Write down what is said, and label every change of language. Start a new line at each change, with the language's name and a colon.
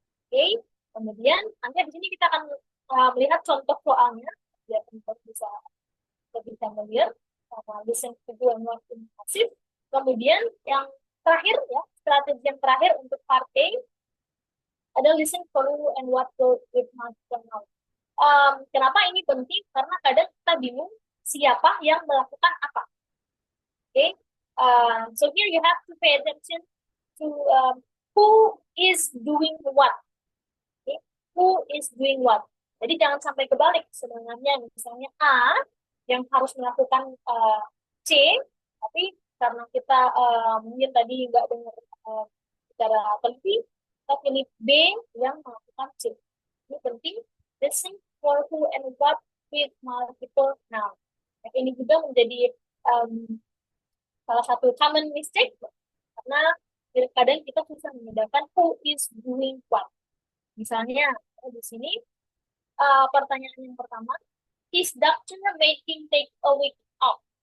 Indonesian: Oke, kemudian nanti di sini kita akan melihat contoh soalnya biar teman bisa lebih familiar sama
English: listen to do and what in passive.
Indonesian: Kemudian yang terakhir ya, strategi yang terakhir untuk part A ada
English: listen for who and what goes with multiple nouns.
Indonesian: Kenapa ini penting? Karena kadang kita bingung siapa yang melakukan apa.
English: Okay, so here you have to pay attention to who is doing what. Okay, who is doing what.
Indonesian: Jadi jangan sampai kebalik sebenarnya. Misalnya A yang harus melakukan C, tapi karena kita mungkin tadi nggak dengar secara teliti, kita pilih B yang melakukan C. Ini penting.
English: Listen for who and what with multiple nouns.
Indonesian: Ini juga menjadi salah satu common mistake karena kadang kita susah membedakan
English: who is doing what. Misalnya di sini pertanyaan yang pertama, is doctor making take a week off?